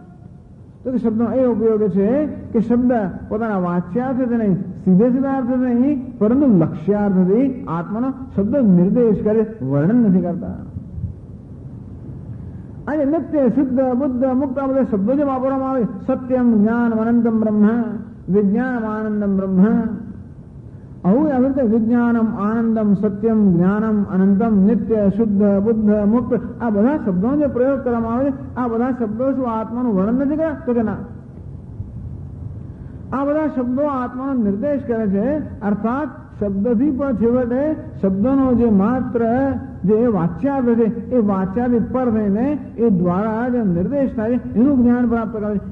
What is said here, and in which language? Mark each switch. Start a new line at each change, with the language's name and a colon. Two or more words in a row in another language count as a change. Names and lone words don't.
Gujarati: તો કે શબ્દનો એ ઉપયોગ છે કે શબ્દ પોતાના વાચ્યાર્થ નહીં, સીધે સીધા અર્થ નહીં, પરંતુ લક્ષ્યાર્થથી આત્માનો શબ્દ નિર્દેશ કરે, વર્ણન નથી કરતા. આજે નિત્ય શુદ્ધ બુદ્ધ મુક્ત આ બધા શબ્દો જે વાપરવામાં આવે,
Sanskrit: સત્યમ જ્ઞાન અનંતમ બ્રહ્મ, વિજ્ઞાનમ આનંદમ બ્રહ્મ,
Gujarati: આવું આવી રીતે
Sanskrit: વિજ્ઞાનમ આનંદમ સત્યમ જ્ઞાનમ અનંતમ
Gujarati: નિત્ય શુદ્ધ બુદ્ધ મુક્ત આ બધા શબ્દોનો જે પ્રયોગ કરવામાં આવે છે, આ બધા શબ્દો શું આત્માનું વર્ણન નથી કર્યા? તો કે ના, આ બધા શબ્દો આત્માનો નિર્દેશ કરે છે. અર્થાત શબ્દથી પણ છેવટે શબ્દોનો જે માત્ર જે વાચ્યાર્થ છે એ વાચ્યાર્થ પર થઈને એ દ્વારા જે નિર્દેશ થાય એનું જ્ઞાન પ્રાપ્ત કરે છે.